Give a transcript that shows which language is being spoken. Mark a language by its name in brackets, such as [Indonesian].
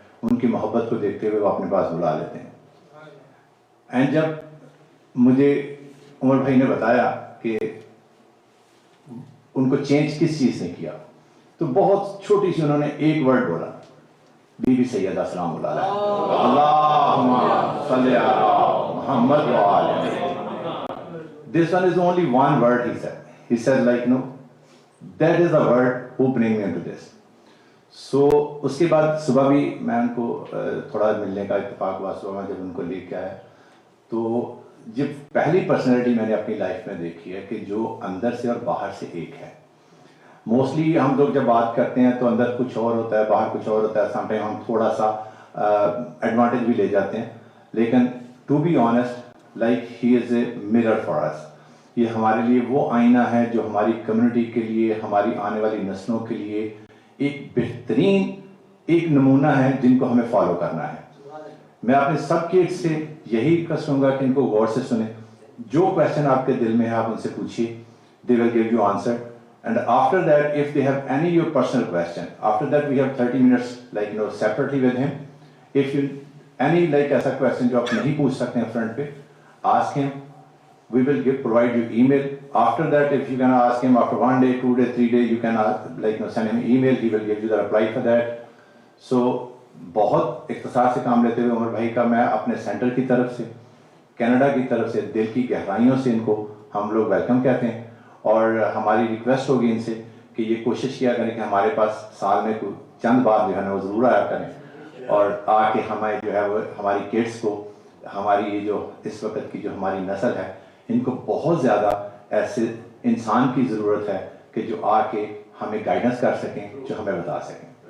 [Urdu] ان کی محبت کو دیکھتے ہوئے وہ اپنے پاس بلا لیتے ہیں. اینڈ جب مجھے عمر بھائی نے بتایا کہ ان کو چینج کس چیز نے کیا, تو بہت چھوٹی سی انہوں نے ایک ورڈ بولا, بی بی سیدہ سلام اللہ علیہ, اللہم صلی علی محمد و آلہ. [English] This one is only one word he said. He said that is the word who bring me into this. [Urdu] So اس کے بعد صبح بھی میں ان کو تھوڑا ملنے کا اتفاق ہوا. صبح میں جب ان کو لے کے آیا, تو جب پہلی پرسنالٹی میں نے اپنی لائف میں دیکھی ہے کہ جو اندر سے اور باہر سے ایک ہے. موسٹلی ہم لوگ جب بات کرتے ہیں تو اندر کچھ اور ہوتا ہے, باہر کچھ اور ہوتا ہے. سم ٹائم ہم تھوڑا سا ایڈوانٹیج بھی لے جاتے ہیں, لیکن [English] To be honest he is a mirror for us. [Urdu] یہ ہمارے لیے وہ آئینہ ہے جو ہماری کمیونٹی کے لیے, ہماری آنے والی نسلوں کے لیے ایک بہترین ایک نمونہ ہے جن کو ہمیں فالو کرنا ہے. میں اپنے سب کیڈس سے یہی کہوں گا کہ ان کو غور سے سنیں. جو کویشچن آپ کے دل میں ہے آپ ان سے پوچھیے, [English] they will give you answer. And after that, if they have any your personal question, after that we have 30 minutes separately with him. If you any [Urdu] ایسا question جو آپ نہیں پوچھ سکتے ہیں فرنٹ پہ, [English] ask him. We will provide you email. After that, if you can ask him after 1 day, 2 day, 3 day, you can send him email. He will give you the reply for that. [Urdu] So بہت اختصار سے کام لیتے ہوئے عمر بھائی کا میں اپنے centre کی طرف سے, کینیڈا کی طرف سے دل کی گہرائیوں سے ان کو ہم لوگ ویلکم کہتے ہیں. اور ہماری ریکویسٹ ہوگی ان سے کہ یہ کوشش کیا کریں کہ ہمارے پاس سال میں کوئی چند بار جو ہے نا وہ ضرور آیا کریں, اور آ کے ہمیں جو ہے وہ ہماری کڈس کو, ہماری یہ جو اس وقت کی جو ہماری نسل ہے, ان کو بہت زیادہ ایسے انسان کی ضرورت ہے کہ جو آ کے ہمیں گائیڈنس کر سکیں, جو ہمیں بتا سکیں.